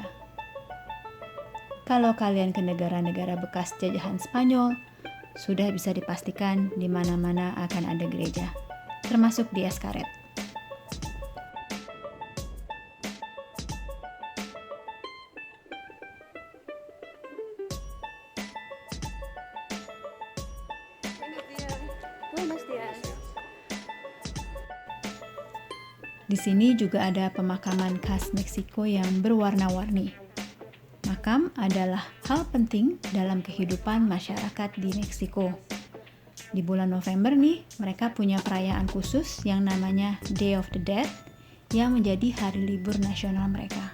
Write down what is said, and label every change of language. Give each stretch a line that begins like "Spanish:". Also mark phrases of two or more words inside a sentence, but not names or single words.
Indonesian: Kalau kalian ke negara-negara bekas jajahan Spanyol, sudah bisa dipastikan di mana-mana akan ada gereja, termasuk di Xcaret.
Spanish: Buenos días.
Indonesian: Di sini juga ada pemakaman khas Meksiko yang berwarna-warni. Makam adalah hal penting dalam kehidupan masyarakat di Meksiko. Di bulan November nih, mereka punya perayaan khusus yang namanya Day of the Dead yang menjadi hari libur nasional mereka.